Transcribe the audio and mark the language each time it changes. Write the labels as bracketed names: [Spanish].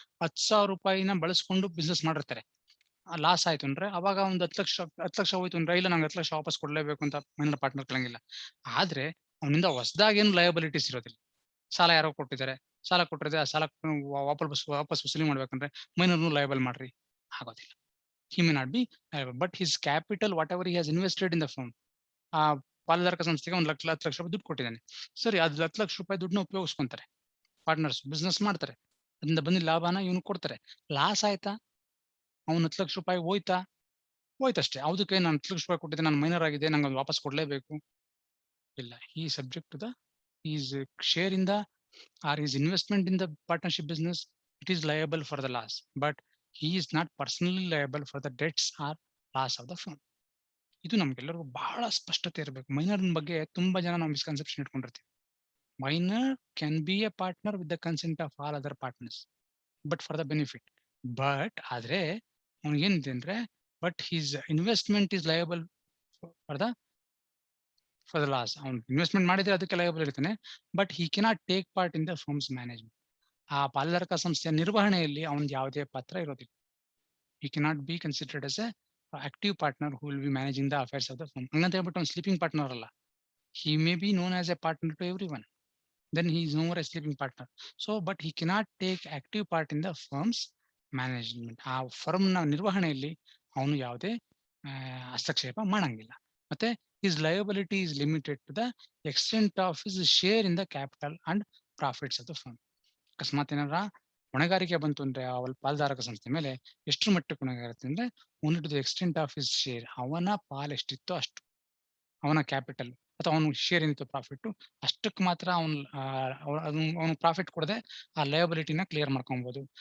[Kannada] 10,000 ರೂಪಾಯಿನ ಬಳಸ್ಕೊಂಡು ಬಿಸ್ನೆಸ್ ಮಾಡಿರ್ತಾರೆ. ಲಾಸ್ ಆಯ್ತು ಅಂದ್ರೆ ಅವಾಗ ಒಂದು 10 ಲಕ್ಷ ಹೋಯ್ತು ಅಂದ್ರೆ, ಇಲ್ಲ ನಂಗೆ 10 ಲಕ್ಷ ವಾಪಸ್ ಕೊಡ್ಲೇಬೇಕು ಅಂತ ಮೈನರ್ ಪಾರ್ಟ್ನರ್ ಕೇಳಂಗಿಲ್ಲ. ಆದ್ರೆ ಅವನಿಂದ ಹೊಸದಾಗಿ ಏನು ಲಯಬಿಲಿಟೀಸ್ ಇರೋದಿಲ್ಲ. ಸಾಲ ಯಾರೋ ಕೊಟ್ಟಿದ್ದಾರೆ, ಸಾಲ ಕೊಟ್ಟಿದ್ರೆ ಆ ಸಾಲ ವಾಪಸ್ ವಸೂಲಿ ಮಾಡ್ಬೇಕಂದ್ರೆ ಮೈನರ್ನು ಲಯಬಲ್ ಮಾಡ್ರಿ, ಆಗೋದಿಲ್ಲ. [English] He may not be liable, but his capital, whatever he has invested in the firm, [Kannada] ಆ ಪಾಲುದಾರಕ ಸಂಸ್ಥೆಗೆ 10 ಲಕ್ಷ ರೂಪಾಯಿ ದುಡ್ಡು ಕೊಟ್ಟಿದ್ದಾನೆ. ಸರಿ, ಅದು 10 ಲಕ್ಷ ರೂಪಾಯಿ ದುಡ್ಡನ್ನ ಉಪಯೋಗಿಸ್ಕೊಂತಾರೆ ಪಾರ್ಟ್ನರ್ಸ್, ಬಿಸ್ನೆಸ್ ಮಾಡ್ತಾರೆ. ಅದರಿಂದ ಬಂದಿದ್ದ ಲಾಭನ ಇವನು ಕೊಡ್ತಾರೆ. ಲಾಸ್ ಆಯ್ತಾ, ಅವ್ನು 10 ಲಕ್ಷ ರೂಪಾಯಿ ಹೋಯ್ತಷ್ಟೇ. ಅದಕ್ಕೆ ನಾನು 10 ಲಕ್ಷ ರೂಪಾಯಿ ಕೊಟ್ಟಿದ್ದೆ, ನಾನು ಮೈನರ್ ಆಗಿದೆ, ನಂಗೆ ಅದು ವಾಪಸ್ ಕೊಡ್ಲೇಬೇಕು, ಇಲ್ಲ. [English] He is subject to his share in the or his investment in the partnership business. It is liable for the loss, but he is not personally liable for the debts or loss of the firm. [Kannada] ಇದು ನಮ್ಗೆಲ್ಲರಿಗೂ ಬಹಳ ಸ್ಪಷ್ಟತೆ ಇರಬೇಕು. Minor ಬಗ್ಗೆ ತುಂಬಾ ಜನ ನಾವು misconception ಇಟ್ಕೊಂಡಿರ್ತೀವಿ. [English] Minor can be a partner with the consent of all other partners, but for the benefit. But [Kannada] ಆದ್ರೆ ಅವ್ನಿಗೇನಿದೆ ಅಂದ್ರೆ, [English] But his investment is liable for the loss. [Kannada] ಅವ್ನು ಇನ್ವೆಸ್ಟ್ಮೆಂಟ್ ಮಾಡಿದ್ರೆ ಅದಕ್ಕೆ ಲಯಬಲ್ ಇರ್ತಾನೆ, [English] But he cannot take part in the firm's management. [Kannada] ಆ ಪಾಲುದಾರಕ ಸಂಸ್ಥೆಯ ನಿರ್ವಹಣೆಯಲ್ಲಿ ಅವನ ಯಾವುದೇ ಪಾತ್ರ ಇರೋದಿಲ್ಲ. [English] He cannot be considered as a active partner who will be managing the affairs of the firm. [Kannada] ಹಂಗಂತ ಹೇಳ್ಬಿಟ್ಟು ಅವ್ನು ಸ್ಲೀಪಿಂಗ್ ಪಾರ್ಟ್ನರ್ ಅಲ್ಲ. [English] He may be known as a partner to everyone. Then he is no more a sleeping partner. So, but he cannot take active part in the firm's management. [Kannada] ಆ firm ನ ನಿರ್ವಹಣೆಯಲ್ಲಿ ಅವನು ಯಾವುದೇ ಹಸ್ತಕ್ಷೇಪ ಮಾಡಂಗಿಲ್ಲ. [English] ಮತ್ತೆ his liability is limited to the extent of his share in the capital and profits of the firm. [Kannada] ಅಕಸ್ಮಾತ್ ಏನಾರ ಹೊಣೆಗಾರಿಕೆ ಬಂತು ಅಂದ್ರೆ ಅವಳ ಪಾಲ್ದಾರಕ ಸಂಸ್ಥೆ ಮೇಲೆ ಎಷ್ಟು ಮಟ್ಟಕ್ಕೆ ಹೊಣೆಗಾರಿಕೆ ಅಂದ್ರೆ, [English] only to the extent of his share. [Kannada] ಅವನ ಪಾಲ್ ಎಷ್ಟಿತ್ತೋ ಅಷ್ಟು, ಅವನ ಕ್ಯಾಪಿಟಲ್ ಅಥವಾ ಅವನ ಶೇರ್ ಏನಿತ್ತು ಪ್ರಾಫಿಟ್, ಅಷ್ಟಕ್ಕೆ ಮಾತ್ರ ಅವನು ಪ್ರಾಫಿಟ್ ಕೊಡದೆ ಆ ಲಯಬಿಲಿಟಿನ ಕ್ಲಿಯರ್ ಮಾಡ್ಕೊಬಹುದು.